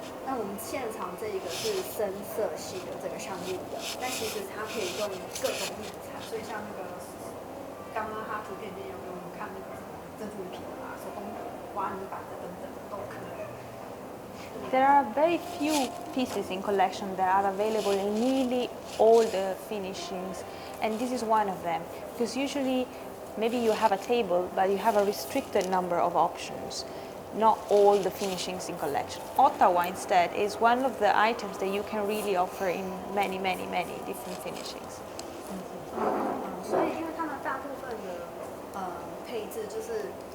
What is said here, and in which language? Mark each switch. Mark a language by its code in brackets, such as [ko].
[zh] 那我们现场这一个是深色系的这个项目的，但其实它可以用各种面材，所以像那个刚刚它图片里面有给我们看那个珍珠品的啦、手工挖泥板的等等的都可以。 [en] There are very few pieces in collection that are available in nearly all the finishings, and this is one of them, because usually maybe you have a table, but you have a restricted number of options, not all the finishings in collection. Ottawa instead is one of the items that you can really offer in many different finishings. [zh] 所以因为他们大部分的配置就是